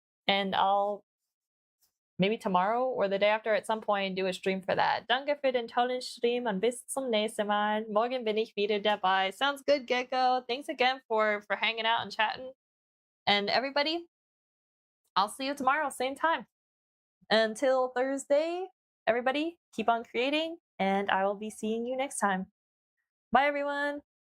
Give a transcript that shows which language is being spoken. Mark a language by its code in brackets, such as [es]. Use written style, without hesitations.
[en] And I'll maybe tomorrow or the day after at some point do a stream for that. [de] Danke für den tollen Stream und bis zum nächsten Mal. Morgen bin ich wieder dabei. [en] Sounds good, Gecko. Thanks again for hanging out and chatting. And everybody, I'll see you tomorrow, same time. Until Thursday, everybody, keep on creating, and I will be seeing you next time. Bye, everyone.